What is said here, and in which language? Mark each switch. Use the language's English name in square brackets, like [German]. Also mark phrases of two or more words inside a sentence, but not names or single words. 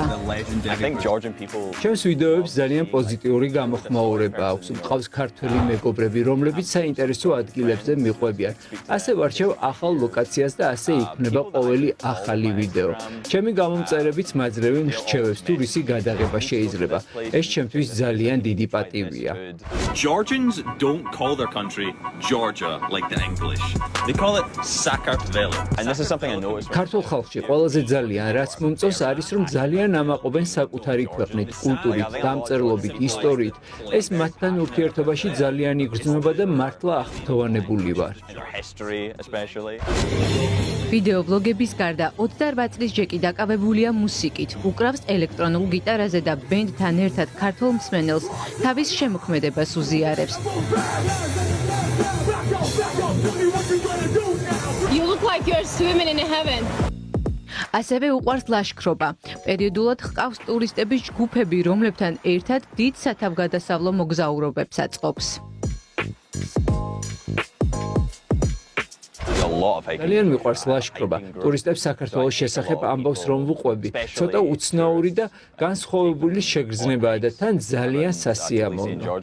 [Georgian] ჩემს ვიდეოებს ძალიან პოზიტიური გამოხმაურება აქვს. მყავს ქართველი მეგობრები, რომლებიც საინტერესო ადგილებზე მიყვებიან. ასე ვარჩევ ახალ ლოკაციას და ასე იქმნება ყოველი ახალი ვიდეო. ჩემი გამომწერებიც მაძლევენ რჩევებს თუ რისი გადაღება შეიძლება. ეს ჩემთვის ძალიან დიდი პატივია. [English] Georgians don't call their country Georgia like the English. They call it Sakartvelo. And this is something I noticed. [Georgian] ქართულ ხალხში ყველაზე ძალიან რაც მომწონს არის რომ ძალიან ამაყობენ საკუთარი ქვეყნით, კულტურით, დამწერლობით, ისტორიით. ეს მათთან ურთიერთობაში ძალიან იგრძნობა და მართლა აღფრთოვანებული ვარ. [English] History especially. [Georgian] ვიდეოვლოგების გარდა 28 წლის ჯეკი დაკავებულია მუსიკით, უკრავს ელექტრონულ გიტარაზე და ბენდთან ერთად ქართულ მსმენელს თავის შემოქმედებას უზიარებს. [English] You look like you're swimming in heaven. [Georgian] ასევე უყვარს ლაშქრობა. პერიოდულად ჰყავს ტურისტების ჯგუფები, რომლებთან ერთად დიდ სათავგადასავლო მოგზაურობებს აწყობს. ძალიან მიყვარს ლაშქრობა. ტურისტებს საქართველოს შესახებ ამბავს რომ ვუყვები. ცოტა უცნაური და განსხვავებული შეგრძნებაა და თან ძალიან სასიამოვნო.